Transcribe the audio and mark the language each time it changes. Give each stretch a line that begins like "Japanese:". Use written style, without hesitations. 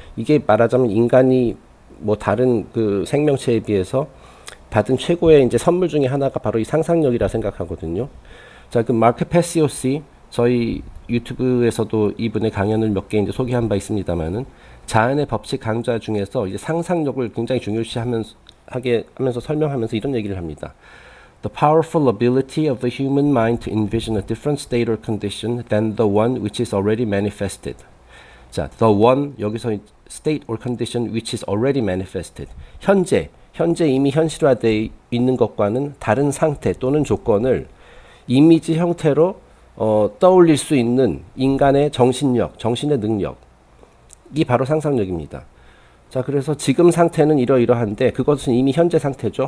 Korean: 이게 말하자면 인간이 다른 그 생명체에 비해서 받은 최고의 이제 선물 중에 하나가 바로 이 상상력이라 생각하거든요. 자, 그 마크 페시오시, 저희 유튜브에서도 이분의 강연을 몇 개 이제 소개한 바 있습니다만은, 자연의 법칙 강좌 중에서 이제 상상력을 굉장히 중요시하면서 설명하면서 이런 얘기를 합니다.
English: The powerful ability of the human mind to envision a different state or condition than the one which is already manifested.
Korean: 자,
English: the one,
Korean: 여기서
English: state or condition which is already manifested.
Korean: 현재 이미 현실화되어 있는 것과는 다른 상태 또는 조건을 이미지 형태로 떠올릴 수 있는 인간의 정신력, 정신의 능력이 바로 상상력입니다. 자, 그래서 지금 상태는 이러이러한데 그것은 이미 현재 상태죠.